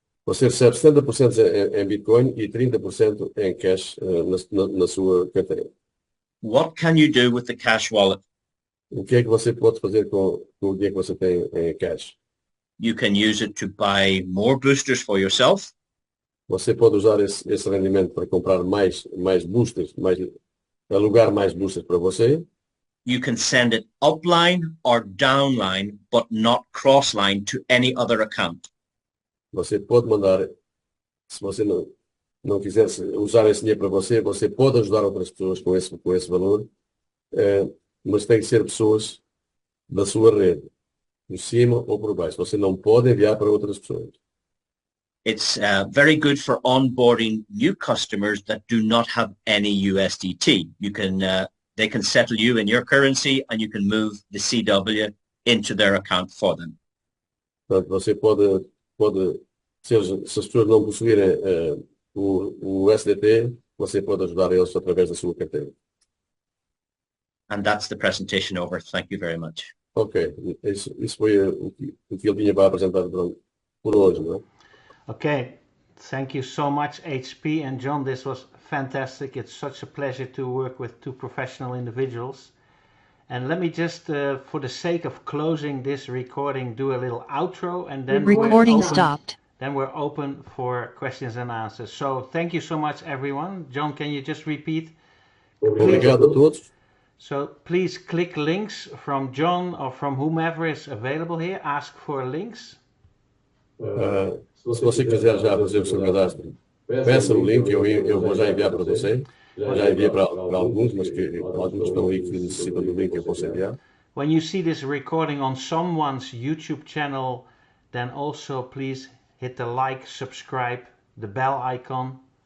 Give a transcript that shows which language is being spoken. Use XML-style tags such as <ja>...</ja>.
<pt>Você recebe 70% em Bitcoin e 30% em cash na sua carteira.</pt> <en>What can you do with the cash wallet?</en> <pt>O que é que você pode fazer com o dinheiro que você tem em cash?</pt> <en>You can use it to buy more boosters for yourself.</en> <pt>Você pode usar esse rendimento para comprar mais boosters, alugar mais boosters para você.</pt> <en>You can send it upline or downline, but not crossline to any other account.</en> <pt>Você pode mandar, se você não quiser usar esse dinheiro para você, você pode ajudar outras pessoas com esse valor, mas tem que ser pessoas da sua rede, por cima ou por baixo. Você não pode enviar para outras pessoas.</pt> <en>It's very good for onboarding new customers that do not have any USDT. They can settle you in your currency and you can move the CW into their account for them.</en> <pt>Portanto, você pode se as pessoas não possuírem o USDT, você pode ajudar eles através da sua carteira.</pt> <en>And that's the presentation over. Thank you very much.</en> <pt>Ok, isso foi o que ele tinha para apresentar por hoje, não é?</pt> <en>Okay, thank you so much, HP and John. This was fantastic. It's such a pleasure to work with two professional individuals. And let me just, for the sake of closing this recording, do a little outro, and then Recording stopped. Then we're open for questions and answers. So thank you so much, everyone. John, can you just repeat?</en> <pt>Obrigado a todos.</pt> <en>So please click links from John or from whomever is available here. Ask for links.</en> <pt>Se você quiser já fazer o seu cadastro, peça o link, eu vou já enviar para você. Já enviei para alguns, mas alguns estão aí que necessitam do link, eu posso enviar.</pt> <en>When you see this recording on someone's YouTube channel, then also please hit the like, subscribe, the bell icon.</en>